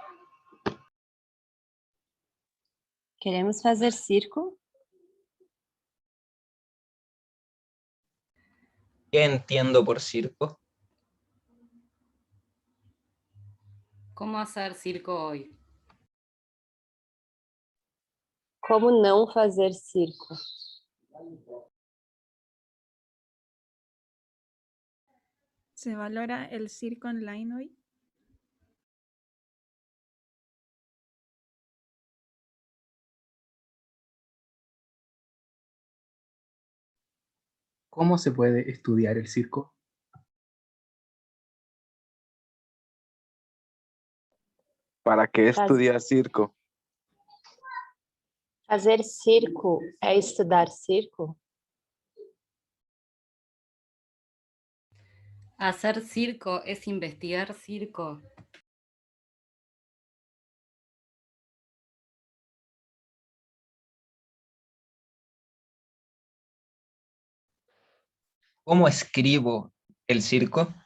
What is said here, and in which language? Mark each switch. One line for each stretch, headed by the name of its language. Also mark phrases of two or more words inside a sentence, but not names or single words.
Portuguese: Queremos fazer circo?
Spanish: ¿Qué entiendo por circo? ¿Cómo hacer circo hoy?
Portuguese: Como não fazer circo?
Spanish: ¿Se valora el circo online hoy? ¿Cómo se puede estudiar el circo? ¿Para qué
Portuguese: Faz-
Spanish: estudiar circo?
Portuguese: Fazer circo é estudar circo?
Spanish: Hacer circo es investigar circo. ¿Cómo escribo el circo?